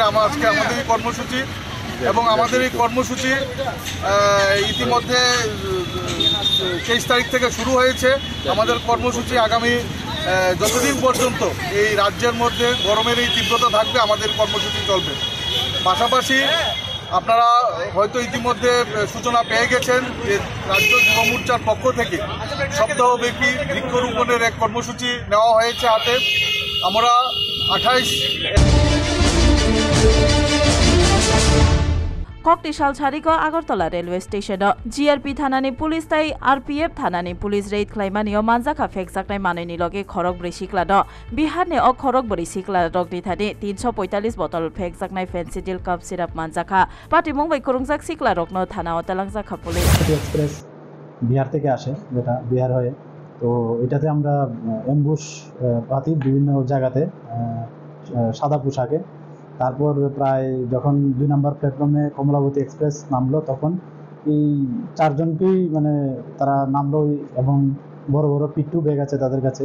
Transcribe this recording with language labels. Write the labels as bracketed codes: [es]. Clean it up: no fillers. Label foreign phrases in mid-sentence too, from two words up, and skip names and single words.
[bn] আজকে আমাদের এই কর্মসূচি এবং আমাদের এই কর্মসূচি ইতিমধ্যে 23 তারিখ থেকে শুরু হয়েছে আমাদের কর্মসূচি আগামী যতদিন পর্যন্ত এই রাজ্যের মধ্যে গরমের এই তীব্রতা থাকবে আমাদের কর্মসূচি চলবে পাশাপাশি আপনারা হয়তো ইতিমধ্যে সূচনা পেয়ে গেছেন যে রাজ্য যুব মোর্চার পক্ষ থেকে সপ্তাহব্যাপী বৃক্ষরোপণের এক কর্মসূচি নেওয়া হয়েছে হাতে আমরা 28 [trp] कक्टिसाल छारीको आगरतला [en] railway station [trp] जीआरपी थानानि पुलिस ताई आरपीएफ थानानि पुलिस रेड ख्लाइमानियो मानजाखा फेकजाकनाय मानैनि लगे खरक ब्रै सिक्ला द बिहारनि अ खरक ब्रै सिक्ला रगनि थानि 345 बोतल फेकजाकनाय फेन्सिडिल [en] cough syrup [trp] मानजाखा पाटिमुं बै खुरुंजाक सिक्ला रगनो थाना अतालांजाखा पुलिस [bn] এক্সপ্রেস বিহার থেকে আসে যেটা বিহার হয়ে তো এটাতে আমরা অ্যাম্বুশ পাতি বিভিন্ন জায়গাতে সাদা পোশাকে। তারপর প্রায় যখন 2 নম্বর প্ল্যাটফর্মে কমলাবতী এক্সপ্রেস নামলো তখন এই 4 জনকেই মানে তারা নামলো এবং বড় বড় পিট্টু ব্যাগ আছে তাদের কাছে।